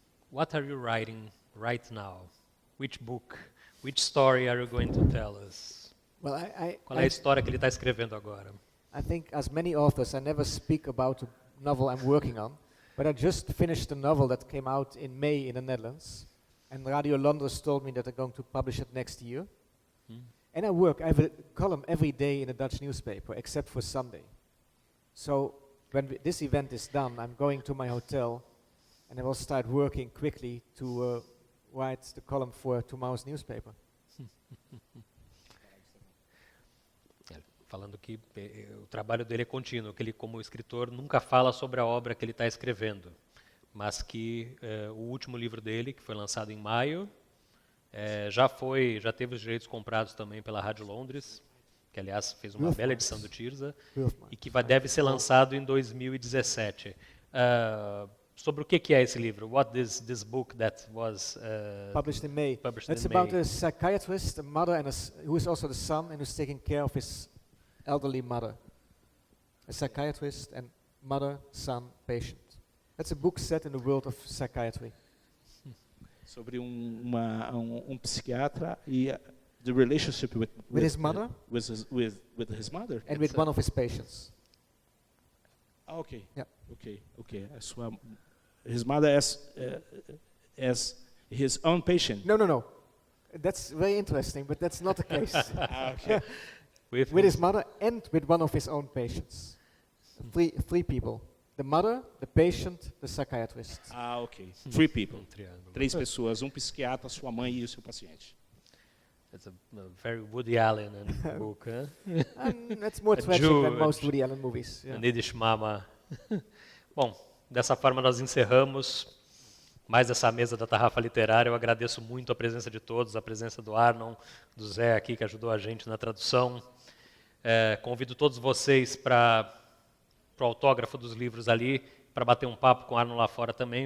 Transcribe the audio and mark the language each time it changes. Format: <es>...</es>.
<en>What are you writing right now? Which book? Which story are you going to tell us? Well,</en> <pt>Qual é a história que ele está escrevendo agora?</pt> <en>I think, as many authors, I never speak about a novel I'm working on. But I just finished a novel that came out in May in the Netherlands, and Radio Londres told me that they're going to publish it next year. And I have a column every day in a Dutch newspaper, except for Sunday. So when this event is done, I'm going to my hotel, and I will start working quickly to write the column for tomorrow's newspaper.</en> <pt>Falando que o trabalho dele é contínuo, que ele, como escritor, nunca fala sobre a obra que ele está escrevendo, mas que o último livro dele, que foi lançado em maio, já teve os direitos comprados também pela Rádio Londres, que, aliás, fez uma bela edição do Tirza, e que deve ser lançado em 2017. Sobre o que é esse livro?</pt> <en>What is this book that was published in May? It's about a psychiatrist, a mother, who is also the son, and who's taking care of his elderly mother. A psychiatrist, and mother, son, patient. That's a book set in the world of psychiatry.</en> <pt>Sobre psiquiatra e</pt> <en>the relationship with his mother? with his mother. And with one of his patients. Ah, ok. Yeah. Ok. His mother as his own patient. No. That's very interesting, but that's not the case. Ah, ok. With his mother and with one of his own patients. Three people. The mother, the patient, the psychiatrist. Ah, ok. Three people.</en> <pt>Triângulo. 3 pessoas, psiquiatra, sua mãe e o seu paciente.</pt> <en>It's a very Woody Allen book, huh? And that's more A tragic than Jew- most Woody Allen movies. Yeah. Yiddish Mama.</en> <pt>Bom, dessa forma nós encerramos mais essa mesa da Tarrafa Literária. Eu agradeço muito a presença de todos, a presença do Arnon, do Zé aqui, que ajudou a gente na tradução. Convido todos vocês para o autógrafo dos livros ali, para bater um papo com o Arnon lá fora também.</pt>